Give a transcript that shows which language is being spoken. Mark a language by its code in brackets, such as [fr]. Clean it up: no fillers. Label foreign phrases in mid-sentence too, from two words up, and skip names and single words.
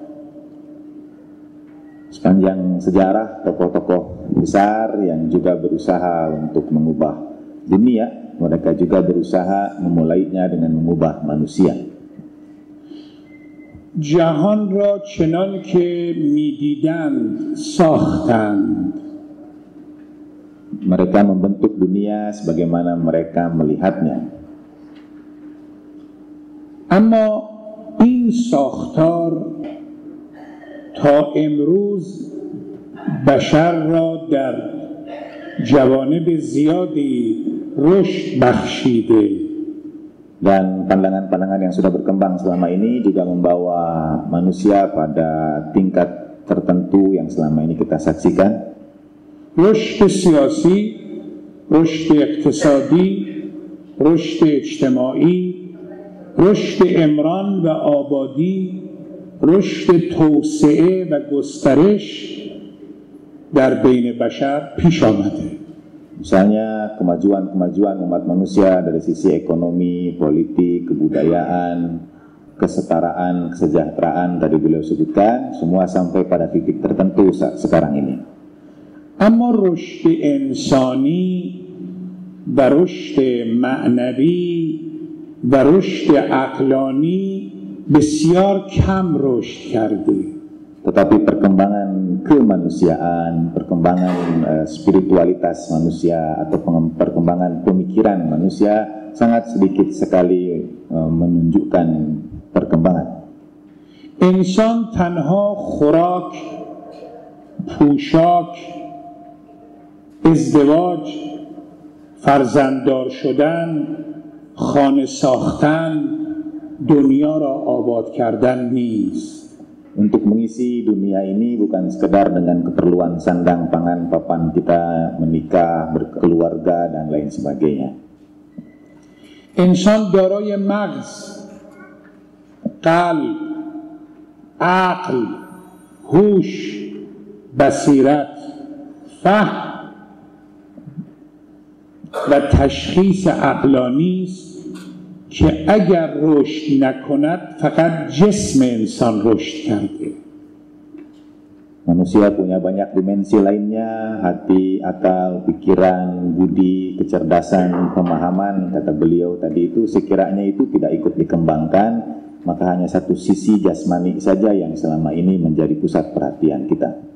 [id] Sepanjang sejarah tokoh-tokoh besar yang juga berusaha untuk mengubah dunia, mereka juga berusaha memulainya dengan mengubah manusia. [fa] جهان را چنان که می‌دیدند ساختند. [id] Mereka membentuk dunia sebagaimana mereka melihatnya. [fa] اما این ساختار تا امروز بشر را در جوانب زیادی رشد بخشیده. [id] Dan pandangan-pandangan yang sudah berkembang selama ini juga membawa manusia pada tingkat tertentu yang selama ini kita saksikan. [fa] رشد سیاسی، رشد اقتصادی، رشد اجتماعی، رشد عمران و آبادی، رشد توسعه و گسترش در بین بشر پیش آمده. [id] Misalnya kemajuan-kemajuan umat manusia dari sisi ekonomi, politik, kebudayaan, kesetaraan, kesejahteraan tadi beliau sebutkan, semua sampai pada titik tertentu sekarang ini. [fa] اما رشد انسانی و رشد معنوی و رشد عقلانی بسیار کم رشد کرده. [id] Tetapi perkembangan kemanusiaan, perkembangan spiritualitas manusia atau perkembangan pemikiran manusia sangat sedikit sekali menunjukkan perkembangan. [fa] انسان تنها خوراک، پوشاک، ازدواج، فرزنددار شدن، خانه ساختن، دنیا را آباد کردن نیست. [id] Untuk mengisi dunia ini bukan sekedar dengan keperluan sandang, pangan, papan kita menikah, berkeluarga dan lain sebagainya. [fa] انسان دارای مغز، قلب، عقل، هوش، بصیرت، فهم و تشخیص عقلانی است که اگر رشد نکند فقط جسم انسان رشد کرده. [id] Manusia punya banyak dimensi lainnya, hati, akal, pikiran, budi, kecerdasan, pemahaman, kata beliau tadi itu, sekiranya itu tidak ikut dikembangkan, maka hanya satu sisi jasmani saja yang selama ini menjadi pusat perhatian kita.